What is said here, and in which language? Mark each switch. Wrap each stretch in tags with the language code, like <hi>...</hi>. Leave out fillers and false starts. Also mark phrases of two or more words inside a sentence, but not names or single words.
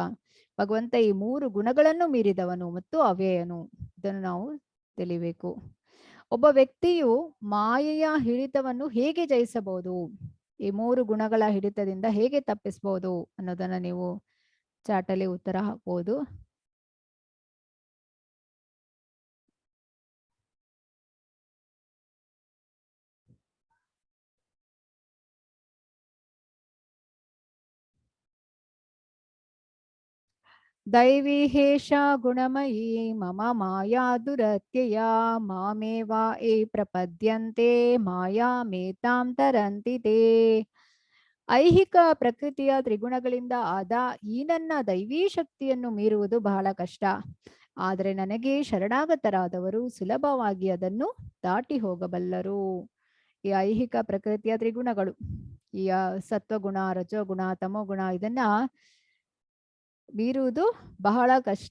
<kn>ಭಗವಂತ ಈ 3 ಗುಣಗಳನ್ನು ಮೀರಿದವನು ಮತ್ತು ಅವ್ಯಯನು. ಇದನ್ನು ನಾವು ತಿಳಿಬೇಕು. ಒಬ್ಬ ವ್ಯಕ್ತಿಯು ಮಾಯೆಯ ಹಿಡಿತವನ್ನು ಹೇಗೆ ಜಯಿಸಬಹುದು, ಈ 3 ಗುಣಗಳ ಹಿಡಿತದಿಂದ ಹೇಗೆ ತಪ್ಪಿಸಬಹುದು ಅನ್ನೋದನ್ನ ನೀವು ಚಾಟಲ್ಲಿ ಉತ್ತರ ಹಾಕಬಹುದು.</kn> <sa>दैवी हेषा गुणमयी मम माया दुरत्यया मामेवा ये प्रपद्यन्ते मायामेतां तरन्ति ते.</sa> <kn>ಐಹಿಕ ಪ್ರಕೃತಿಯ ತ್ರಿಗುಣಗಳಿಂದ ಆದ ಈ ನನ್ನ ದೈವೀ ಶಕ್ತಿಯನ್ನು ಮೀರುವುದು ಬಹಳ ಕಷ್ಟ. ಆದರೆ ನನಗೆ ಶರಣಾಗತರಾದವರು ಸುಲಭವಾಗಿ ಅದನ್ನು ದಾಟಿ ಹೋಗಬಲ್ಲರು. ಈ ಐಹಿಕ ಪ್ರಕೃತಿಯ ತ್ರಿಗುಣಗಳು, ಈ ಸತ್ವಗುಣ, ರಜೋಗುಣ, ತಮೋಗುಣ, ಇದನ್ನ ಮೀರುವುದು ಬಹಳ ಕಷ್ಟ.</kn>